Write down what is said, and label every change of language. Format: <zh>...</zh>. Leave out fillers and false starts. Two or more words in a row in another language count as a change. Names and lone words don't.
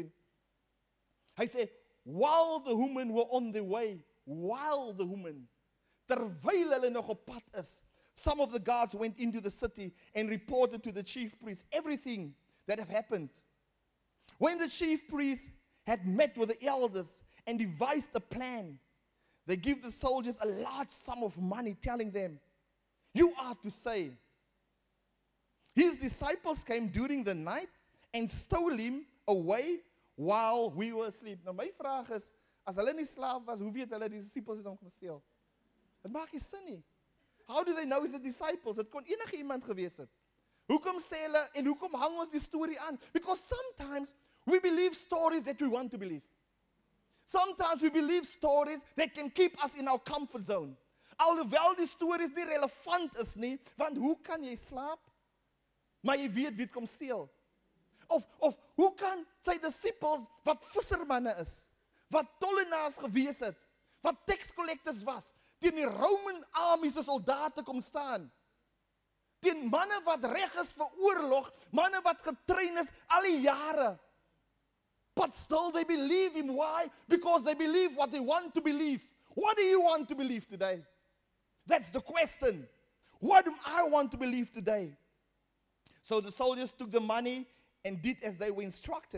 <af>Hy sê,</af> <en>while the women were on their way,</en> <af>terwyl hulle nog op pad is,</af> <en>some of the guards went into the city and reported to the chief priests everything that had happened. When the chief priests had met with the elders and devised a plan, they give the soldiers a large sum of money, telling them, you are to say, his disciples came during the night and stole him away while we were asleep.</en> <af>Nou my vraag is, as hulle nie slaap was, hoe weet hulle die disciples het hom gesteel? Dit maak nie sin nie.</af> <en>how do they know is the disciples?</en> <af>Dit kon enige iemand gewees het. Hoekom sê hulle en hoekom hang ons die storie aan?</af> <en>Because sometimes we believe stories that we want to believe. Sometimes we believe stories that can keep us in our comfort zone.</en> <af>Alhoewel die stories nie relevant is nie, want hoe kan jy slaap, maar jy weet wie het kom steel? Of hoe kan sy disciples, wat vissermanne is, wat tollenaars gewees het, wat</af> <en>tax collectors</en> <af>was, teen die</af> <en>Roman army</en> <af>se soldate kom staan, teen manne wat reg is vir oorlog, manne wat getrein is al die jare,</af> <en>but still they believe him. Why? Because they believe what they want to believe. What do you want to believe today? That's the question. What do I want to believe today? So the soldiers took the money and did as they were instructed.</en>